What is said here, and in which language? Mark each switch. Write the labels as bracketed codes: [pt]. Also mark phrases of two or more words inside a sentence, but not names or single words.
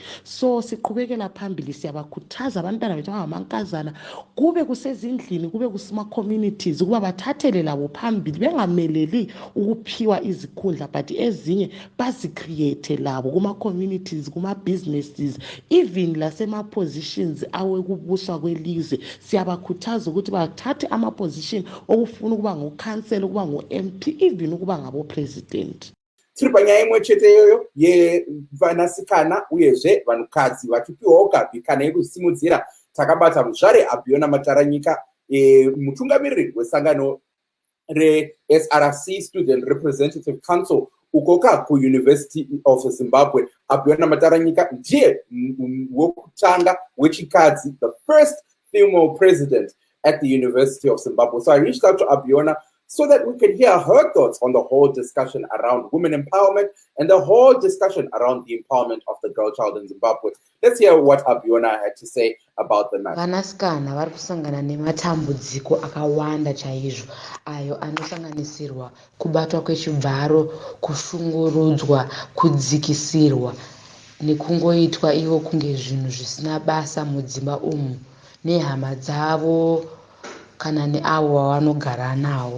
[nd] So siqhubekela phambili siyabakhuthaza abantwana bethu abangamankazana kube kusezindlini kube kusema-communities ukuba bathathele labo phambili bengameleli ukuphiwa izikhundla but ezinye bazicreate labo kuma-communities kuma-businesses even lasema-positions awekubuswa kwelizwe. Siyabakhuthaza ukuthi bathathe ama-position okufuna ukuba ngokhansela ukuba ngo-MP even ukuba ngabo-president. [sn] Tiri panyaya imwe chete iyoyo yevanasikana uyezve vanhukadzi vachipiwawo kabvi kana yekusimudzira takabata muzvare Abhiona Mataranyika mutungamiriri wesangano reSRC Student Representative Council ukoka kuUniversity of Zimbabwe. Abhiona Mataranyika ndiye wokutanga wechikadzi, [en] the first female president at the University of Zimbabwe. So I reached out to Abhiona so that we could hear her thoughts on the whole discussion around women empowerment and the whole discussion around the empowerment of the girl child in Zimbabwe. Let's hear what Abhiona had to say about the matter. [sn] Vanasikana vari kusangana nematambudziko akawanda chaizvo ayo anosanganisirwa kubatwa kwechibharo, kushungurudzwa, kudzikisirwa nekungoitwa ivo kunge zvinhu zvisina basa mudzimba umu nehama dzavo kana neavo vavanogara navo.